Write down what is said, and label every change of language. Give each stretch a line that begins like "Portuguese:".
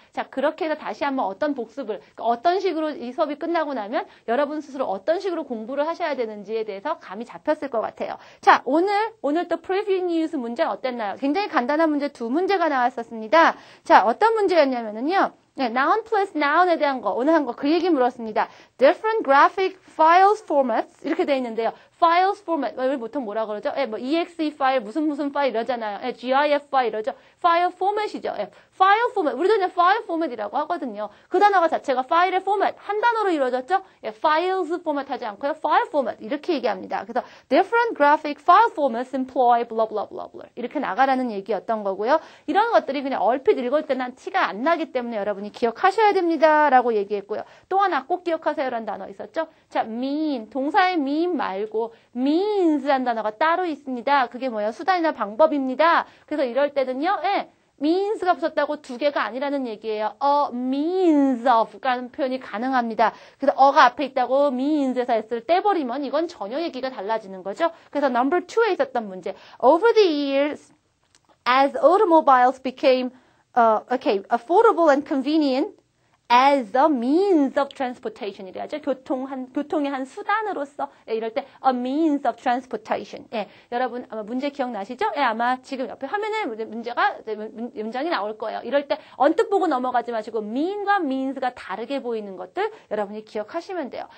Korean: 자, 그렇게 해서 다시 한번 어떤 복습을 어떤 식으로 이 수업이 끝나고 나면 여러분 스스로 어떤 식으로 공부를 하셔야 되는지에 대해서 감이 잡혔을 것 같아요. 자, 오늘 또 프리뷰 뉴스 문제는 어땠나요? 굉장히 간단한 문제 2문제가 나왔었습니다. 자, 어떤 문제였냐면요. 네, noun plus noun에 대한 거, 오늘 한 거 그 얘기 물었습니다.
English: Different graphic files formats
Korean: 이렇게 돼 있는데요. files format, 우리 보통 뭐라 그러죠? 예, 뭐 exe 파일, 무슨 파일 이러잖아요. 예, gif 파일 이러죠. 파일 포맷이죠. 예, 파일 포맷, 우리도 그냥 파일 포맷이라고 하거든요. 그 단어가 자체가 파일의 포맷, 한 단어로 이루어졌죠? 예, files 포맷 하지 않고요. 파일 포맷 이렇게 얘기합니다. 그래서
English: different graphic file formats employ blah blah blah blah
Korean: 이렇게 나가라는 얘기였던 거고요. 이런 것들이 그냥 얼핏 읽을 때는 티가 안 나기 때문에 여러분이 기억하셔야 됩니다. 라고 얘기했고요. 또 하나 꼭 기억하세요라는 단어 있었죠? 자, mean, 동사의 mean 말고 means라는 단어가 따로 있습니다. 그게 뭐예요? 수단이나 방법입니다. 그래서 이럴 때는요, 예, means가 붙었다고 두 개가 아니라는 얘기예요. a means of 라는 표현이 가능합니다. 그래서 어가 앞에 있다고 means에서 S를 떼버리면 이건 전혀 얘기가 달라지는 거죠. 그래서 number 2에 있었던 문제.
English: Over the years, as automobiles became affordable and convenient as a means of transportation
Korean: 이래야죠. 교통의 한 수단으로서 예, 이럴 때
English: a means of transportation.
Korean: 예, 여러분 아마 문제 기억나시죠? 예, 아마 지금 옆에 화면에 문장이 나올 거예요. 이럴 때 언뜻 보고 넘어가지 마시고 mean과 means가 다르게 보이는 것들 여러분이 기억하시면 돼요.